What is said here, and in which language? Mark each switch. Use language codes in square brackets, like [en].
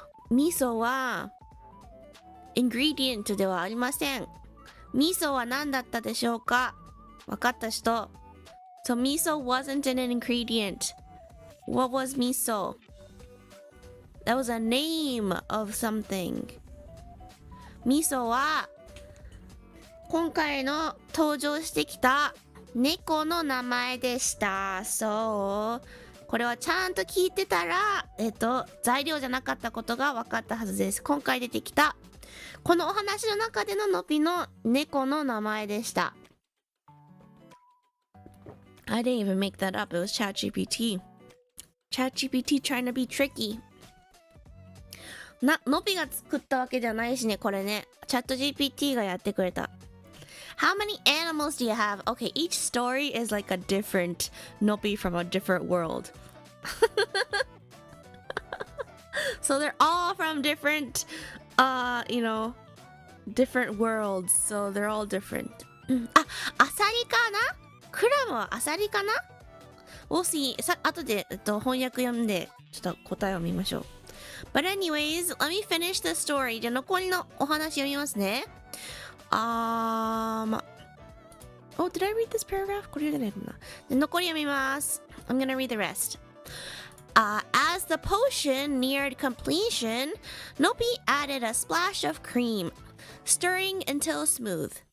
[ja] 味噌は ingredient ではありません。味噌は何だったでしょうか？わかった人。 [en] So miso wasn't an ingredient. What was miso? That was a name of something. [ja] 味噌は今回の登場してきた猫の名前でした。そう。これはちゃんと聞いてたら、材料じゃなかったことが分かったはずです。今回出てきた、このお話の中でののびの猫の名前でした。 [en] I didn't even make that up. It was ChatGPT. ChatGPT trying to be tricky. [ja] のびが作ったわけじゃないしね、これね。ChatGPT がやってくれた。 [en] How many animals do you have? Okay, each story is like a different Nobi from a different world. So they're all from different, different worlds. So they're all different. [ja] アサリかな？クラムはアサリかな？ [en] We'll see. [ja] 後で、翻訳読んで、ちょっと答えを見ましょう。 [en] But anyways, let me finish the story. [ja] じゃあ残りのお話読みますね。 [en] Oh, did I read this paragraph? [ja] これ読んでないかな。残り読みます。 [en] I'm gonna read the rest. As the potion neared completion, Nobi added a splash of cream, stirring until smooth.